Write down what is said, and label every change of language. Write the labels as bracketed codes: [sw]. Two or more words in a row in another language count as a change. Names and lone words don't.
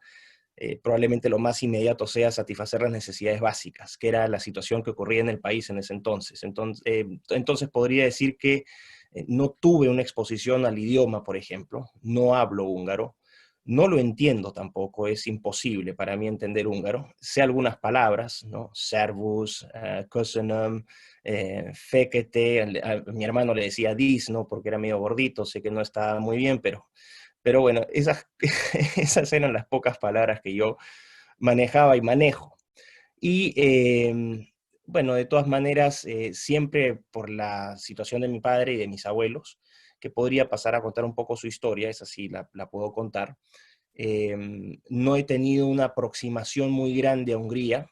[es] Probablemente lo más inmediato sea satisfacer las necesidades básicas, que era la situación que ocurría en el país en ese entonces. Entonces podría decir que no tuve una exposición al idioma, por ejemplo, no hablo húngaro, no lo entiendo tampoco, es imposible para mí entender húngaro. Sé algunas palabras, ¿no? [hu] Servus, köszönöm, fekete, [es] a mi hermano le decía dis, ¿no? Porque era medio gordito, sé que no estaba muy bien, pero bueno, esas eran las pocas palabras que yo manejaba y manejo. Y bueno, de todas maneras, siempre por la situación de mi padre y de mis abuelos, que podría pasar a contar un poco su historia, esa sí la puedo contar, no he tenido una aproximación muy grande a Hungría.